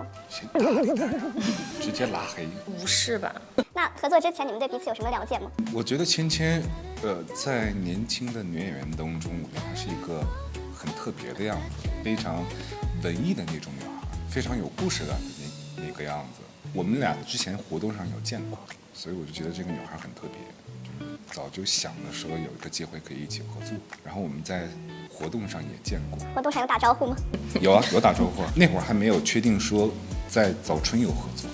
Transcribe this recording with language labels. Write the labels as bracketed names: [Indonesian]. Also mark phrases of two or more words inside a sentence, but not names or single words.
[Chinese] 先打他，直接拉黑。不是吧？那合作之前你們對彼此有什麼了解嗎？我覺得芊芊，在年輕的女演員當中，我覺得她是一個很特別的樣子，非常文藝的那種女孩，非常有故事感的那個樣子。我們倆之前活動上有見過，所以我就覺得這個女孩很特別。早就想的時候有一個機會可以一起合作，然後我們在活動上也見過。活動上有打招呼嗎？有啊，有打招呼。那會兒還沒有確定說在早春有合作。